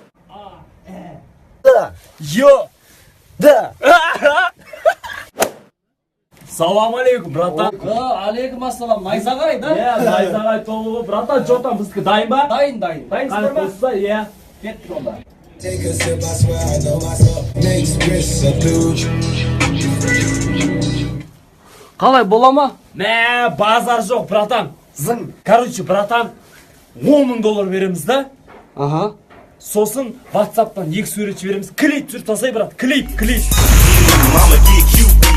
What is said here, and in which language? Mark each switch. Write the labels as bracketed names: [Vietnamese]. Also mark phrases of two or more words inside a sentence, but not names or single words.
[Russian] Да. Йо. Да. [Arabic] سلام عليكم, братан. عليكم السلام. Найзағай, да? [Kazakh] Иә, Найзағай тобы ғой. Братан, жоқтан біздікі дайын ба? Дайын. Дайынсыздар ма? Иә. Кеттік онда. [English] Take a sip, I swear I know myself. Next wish I do. [Kazakh] Қалай, бола ма? Мә, базар жоқ, братан. Зың. [Russian] Короче, братан, [Kazakh] $10,000 береміз да. Ага. Сосын WhatsApp-тан 2 суретші береміз. Клип түсір тасай, брат. Клип. [English] Mama get cute